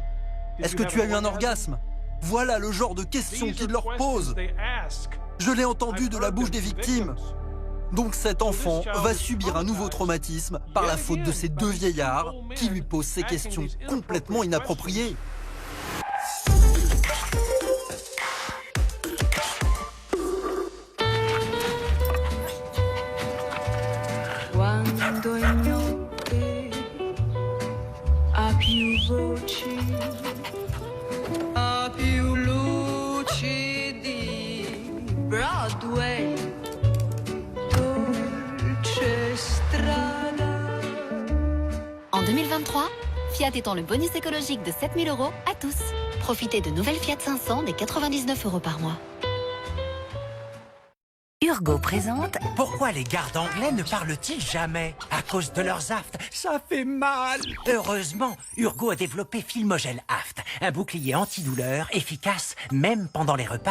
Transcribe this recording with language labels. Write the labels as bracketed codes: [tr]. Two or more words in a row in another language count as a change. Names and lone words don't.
[fr] Est-ce que tu as eu un orgasme? Voilà le genre de questions qu'ils leur posent. Je l'ai entendu de la bouche des victimes. Donc cet enfant va subir un nouveau traumatisme par la faute de ces 2 vieillards qui lui posent ces questions complètement inappropriées. [it] Quando in notte ha più voci, ha più luci di Broadway, dolce strada. [fr] En 2023, Fiat étend le bonus écologique de 7 000 € à tous. Profitez de nouvelles Fiat 500 des 99 € par mois. Urgo présente « Pourquoi les gardes anglais ne parlent-ils jamais ?» À cause de leurs aftes, ça fait mal. Heureusement, Urgo a développé Filmogel Aft, un bouclier antidouleur efficace même pendant les repas.